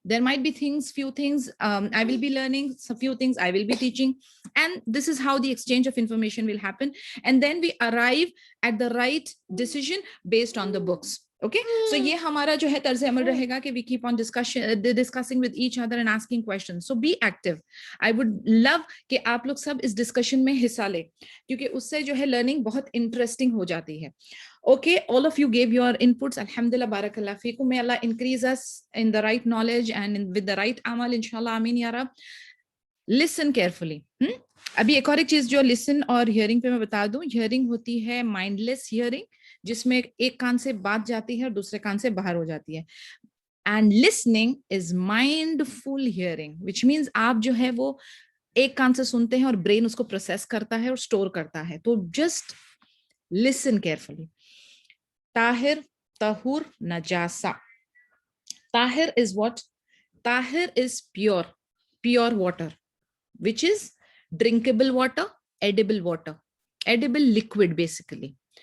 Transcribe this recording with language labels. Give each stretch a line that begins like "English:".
English: There might be few things I will be learning, a few things I will be teaching. And this is how the exchange of information will happen. And then we arrive at the right decision based on the books. Okay, so
Hindi: ये हमारा जो है तर्ज अमल रहेगा कि
English: we keep on discussing with each other and asking questions. So be active. I would love
Hindi: कि आप लोग सब इस discussion में हिस्सा ले, क्योंकि उससे जो है learning बहुत interesting हो जाती है.
English: Okay, all of you gave your inputs. Alhamdulillah, barakallah feekum. May Allah increase us in the right knowledge and with the right amal, inshallah, Ameen ya Rab. Listen carefully.
Hindi: अभी एक और एक चीज जो listen और hearing पे मैं बता दूं, hearing होती है mindless hearing, जिसमें एक कान से बात जाती है और दूसरे कान से बाहर हो जाती है.
English: And listening is mindful hearing, which means
Hindi: आप जो है वो एक कान से सुनते हैं और ब्रेन उसको प्रोसेस करता है और स्टोर करता है.
English: तो just listen carefully. Tahir, tahur, najasa. Tahir is what? Tahir is pure water, which is drinkable water, edible liquid basically.